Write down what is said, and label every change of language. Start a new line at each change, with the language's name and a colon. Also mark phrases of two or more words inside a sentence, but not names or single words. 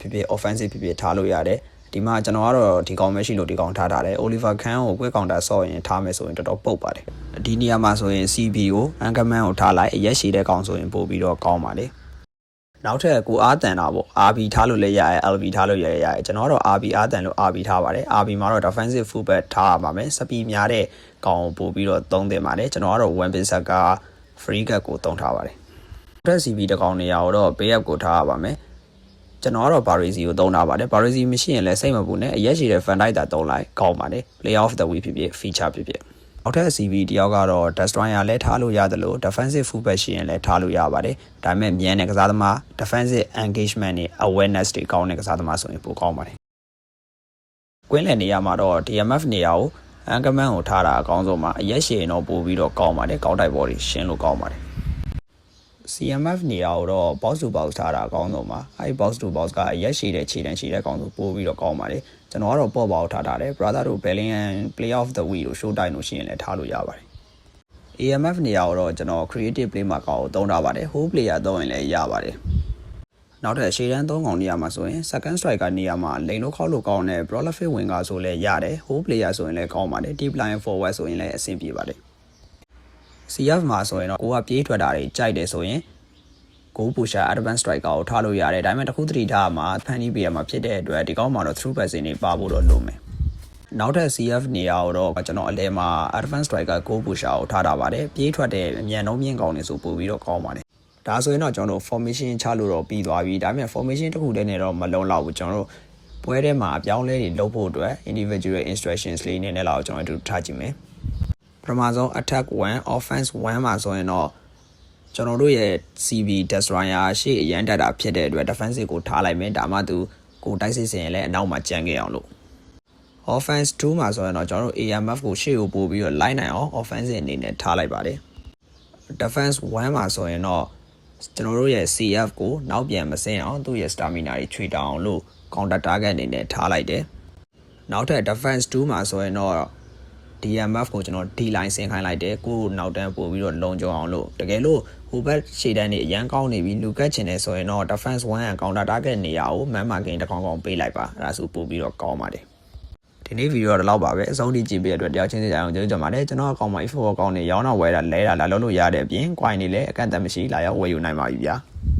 Burmese: ဖြစ်ဖြစ် offensive ဖြစ်ဖြစ်ထားလို့ရတယ်ဒီမှာကျွန်တော်ကတော့ဒီကောင်မရှိလို့ဒီကောင်ထားတယ် Oliver Kahn ကို
English: quick counter
Burmese: ဆော့ရင်ထားမယ်ဆိုရင်တော်တော်ပုတ်ပါတယ်ဒီနေရာမှာဆိုရင် CB ကို Anchorman ကိုထားလိုက်အရက်ရှိတဲ့ကောင်ဆိုရင်ပို့ပြီးတော့ကောင်းပါလေနောက်ထပ် ကိုအားတန်တာပေါ့ RB ထားလို့လည်းရတယ် LB ထားလို့ရတယ်ကျွန်တော်ကတော့ RB အားတန်လို့ RB ထားပါတယ် RB မှာတော့
English: defensive fullback
Burmese: ထားရပါမယ်စပီများတဲ့ကောင်ကိုပို့ပြီးတော့သုံးသင့် ပါတယ်ကျွန်တော်ကတော့ Wan Bissaka
English: free kick
Burmese: ကိုသုံးထားပါတယ်နောက်ထပ် CB တကောင်နေရာကိုတော့
English: pay up
Burmese: ကိုထားရပါမယ်ကျွန်တော်ကတော့ Baresi ကိုသုံးထား ပါတယ် Baresi မရှိရင်လည်းစိတ်မပူနဲ့အရက်ရှိတဲ့ Van Dijk တာသုံးလိုက်ကောင်းပါတယ်
English: Player of the Week
Burmese: ဖြစ်ဖြစ် feature ဖြစ်ဖြစ်နောက်ထပ် CB တယောက်ကတော့ Destroyer လည်းထားလို့ရတယ်လို့
English: defensive fullback
Burmese: ရှိရင်လည်းထားလို့ရပါတယ်ဒါပေမဲ့မြန်တဲ့ကစားသမား
English: defensive engagement
Burmese: နဲ့ awareness တွေကောင်းတဲ့ကစားသမားဆိုရင်ပိုကောင်းပါတယ်ကွင်းလည်နေရာမှာတော့ DMF နေရာကို Anchorman ကိုထားတာအကောင်းဆုံးပါအရက်ရှိရင်တော့ပိုပြီးတော့ကောင်းပါတယ်ကောင်းတိုက်ဘောတွေရှင်းလို့ကောင်းပါတယ် CMF နေရာကိုတော့
English: box to box
Burmese: ထားတာအကောင်းဆုံးပါအဲဒီ
English: box to box
Burmese: ကအရက်ရှိတဲ့ခြေတန်းရှိတဲ့ကောင်ဆိုပို့ပြီးတော့ကောင်းပါတယ်ကျွန်တော်ကတော့ပေါ့ပါကိုထားတယ် brother တို့ Bellingham
English: play of the week
Burmese: တို့
English: show time
Burmese: တို့ရှိရင်လည်းထားလို့ရပါတယ် AMF နေရာကိုတော့ကျွန်တော်
English: creative play
Burmese: မှာကောင်ကိုသုံးထားပါတယ်
English: whole player
Burmese: သုံးရင်လည်းရပါတယ်နောက်ထပ်ရှေ့တန်း3ကောင်နေရာမှာဆိုရင်
English: second striker
Burmese: နေရာမှာလိန်လို့ခောက်လို့ကောင်းတဲ့
English: prolific winger
Burmese: ဆိုလည်းရတယ်
English: whole player
Burmese: ဆိုရင်လည်းကောင်းပါတယ်
English: deep line forward
Burmese: ဆိုရင်လည်းအဆင်ပြေပါတယ် CF မှာဆိုရင်တော့ကိုကပြေးထွက်တာတွေကြိုက်တယ်ဆိုရင်
English: goal pusher advanced striker
Burmese: ကိုထားလို့ရတယ်ဒါပေမဲ့တစ်ခုသတိထားမှာဖန်တီးပေးရမှာဖြစ်တဲ့အတွက်ဒီကောင်မှာတော့
English: through passing
Burmese: တွေပါဖို့တော့လိုမယ်နောက်ထပ် CF နေရာကိုတော့ကျွန်တော်အလဲမှာ
English: advanced striker goal pusher
Burmese: ကိုထားတာပါတယ်ပြေးထွက်တဲ့အမြန်နှုံးမြင့်ကောင်တွေဆိုပို့ပြီးတော့ကောင်းပါတယ်ဒါဆို ရင်တော့ကျွန်တော်တို့ formation ချလို့တော့ပြီးသွားပြီဒါပေမဲ့ formation တစ်ခုတည်းနဲ့တော့မလုံလောက်ဘူးကျွန်တော်တို့ပွဲထဲမှာအပြောင်းလဲတွေလုပ်ဖို့အတွက်
English: individual instructions
Burmese: လေးနဲ့လည်းကျွန်တော်တို့ထားကြည့်မယ်ပထမဆုံး
English: attack 1 offense 1
Burmese: မှာဆိုရင်တော့ကျွန်တော် တို့ရဲ့ CB Destroyer ရှေ့အရန်တက်တာဖြစ်တဲ့အတွက် defensive ကိုထားလိုက်မယ်ဒါမှသူကိုတိုက်စစ်စင်ရင်လည်းအနောက်မှာကြမ်းခဲ့အောင်လို့ offense 2မှာဆိုရင်တော့ကျွန်တော်တို့ AMF ကိုရှေ့ကိုပို့ပြီးတော့ line နိုင်အောင် offensive အနေနဲ့ထားလိုက်ပါတယ် defense 1မှာဆိုရင်တော့ကျွန်တော်တို့ရဲ့ CF ကိုနောက်ပြန်မစင်းအောင်သူ့ရဲ့ stamina တွေခြွေတောင်အောင်လို့
English: counter target
Burmese: အနေနဲ့ထားလိုက်တယ်နောက်ထပ် defense 2မှာဆိုရင်တော့DMF ကိုကျွန်တော် D line ဆင်းခိုင်းလိုက်တယ်ကိုနောက်တန်းပို့ပြီးတော့လုံခြုံအောင်လို့တကယ်လို့ဟိုဘက်ရှေ့တန်းနေအရန်ကောင်းနေပြီလူကတ်ချင်တယ်ဆိုရင်တော့
English: defense 1 and counter target
Burmese: နေရာကို
English: man marking
Burmese: တစ်ကောင်ကောင်ပေးလိုက်ပါအဲ့ဒါဆိုပို့ပြီးတော့ကောင်းပါတယ်ဒီနေ့ဗီဒီယိုတော့လောက်ပါပဲအဆုံးထိကြည့်ပေးတဲ့အတွက်တရားချင်းစီကြအောင်ကျေးဇူးတင်ပါတယ်ကျွန်တော်အကောင့်မှာ info ကောင်းနေရောင်းတော့ဝယ်တာလဲတာလာလို့ရတဲ့အပြင် coin တွေလည်းအကန့်အသတ်မရှိလာရောက်ဝယ်ယူနိုင်ပါပြီဗျာ